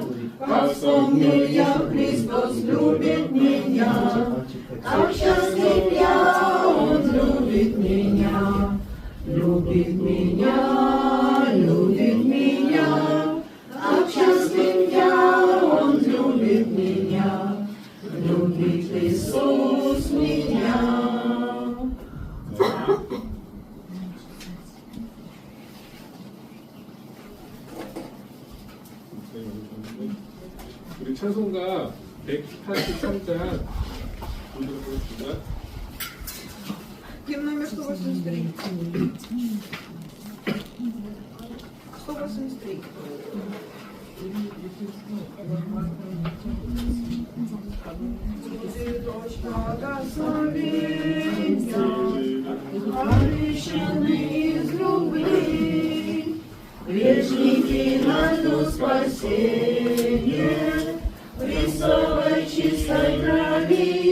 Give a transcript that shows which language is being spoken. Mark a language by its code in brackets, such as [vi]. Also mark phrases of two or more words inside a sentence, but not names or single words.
[ru] Как вспомню я, Христос любит меня, как счастлив я, Он любит меня, любит меня, любит меня, как счастлив я, Он любит меня, любит Иисус меня. [ko] 우리 찬송가 183장 보도록 하겠습니다. [ru] Гимн номер 183. 183. Дочь благословения, обещанный из любви, грешники найдут спасение Христовой чистой крови.